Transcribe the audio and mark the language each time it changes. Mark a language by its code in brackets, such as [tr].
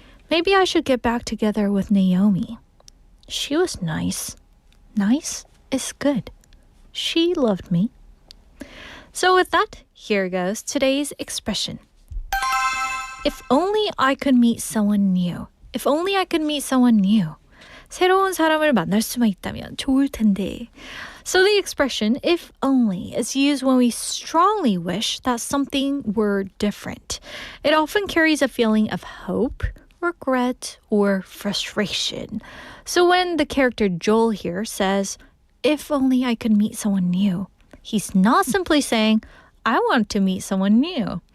[en] Maybe I should get back together with Naomi. She was nice. Nice is good. She loved me. So with that, here goes today's expression. If only I could meet someone new. If only I could meet someone new. [ko] 새로운 사람을 만날 수만 있다면 좋을 텐데. [en] So the expression, if only, is used when we strongly wish that something were different. It often carries a feeling of hope, regret, or frustration. So when the character Joel here says, if only I could meet someone new, he's not simply saying, I want to meet someone new.